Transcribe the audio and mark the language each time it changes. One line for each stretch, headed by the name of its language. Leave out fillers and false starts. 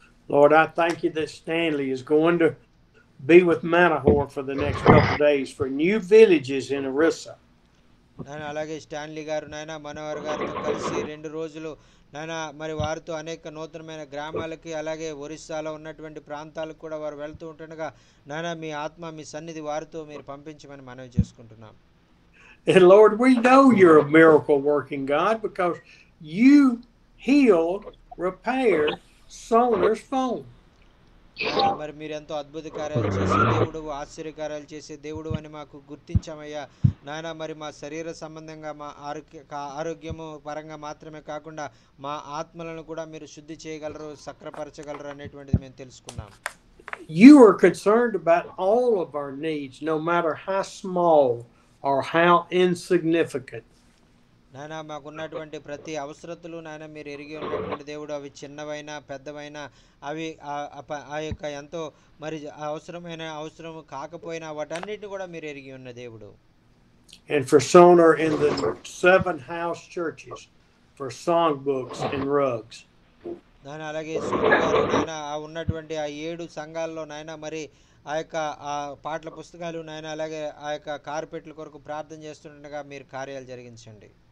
English: Lord, I thank you that Stanley is going to be with Manahor for the next couple of days for new villages in Orissa.
Telugu: నాయన అలాగే Stanley గారు నాయన మనోహర్ గారితో కలిసి 2 రోజులు నాయన మరి వారితో అనేక నూతనమైన గ్రామాలకి అలాగే ఒరిస్సాలో ఉన్నటువంటి ప్రాంతాలకు కూడా వారు వెళ్తూ ఉంటుండగా నాయన మీ ఆత్మ మీ సన్నిధి వారితో మీరు పంపించమని మనవి చేసుకుంటున్నాం.
English: And Lord, we know you're a miracle working God because you healed, repaired Soner's phone.
Telugu: మరి మీరు ఎంతో అద్భుత కార్యాలు చేసే దేవుడు, ఆశ్చర్యకార్యాలు చేసే దేవుడు అని మాకు గుర్తించామయ్యా నాయన. మరి మా శరీర సంబంధంగా మా ఆరోగ్యము పరంగా మాత్రమే కాకుండా మా ఆత్మలను కూడా మీరు శుద్ధి చేయగలరు, సక్రపరచగలరు అనేటువంటిది మేము తెలుసుకున్నాం.
English: You are concerned about all of our needs, no matter how small or how insignificant.
Telugu: నాయన మాకున్నటువంటి ప్రతి అవసరతలు నాయన మీరు ఎరిగి ఉన్నటువంటి దేవుడు. అవి చిన్నవైనా పెద్దవైనా అవి ఆ యొక్క ఎంతో మరి అవసరం కాకపోయినా వాటన్నిటిని కూడా మీరు ఎరిగి ఉన్న దేవుడు.
English: And for Soner in the 7 house churches for songbooks and rugs.
Telugu: నాయన అలాగే సోనర్ గారు నాయన ఉన్నటువంటి ఆ 7 సంఘాల్లో నాయన మరి ఆ యొక్క ఆ పాటల పుస్తకాలు నాయన అలాగే ఆ యొక్క కార్పెట్ల కొరకు ప్రార్థన చేస్తుండగా మీరు కార్యాలు జరిగించండి.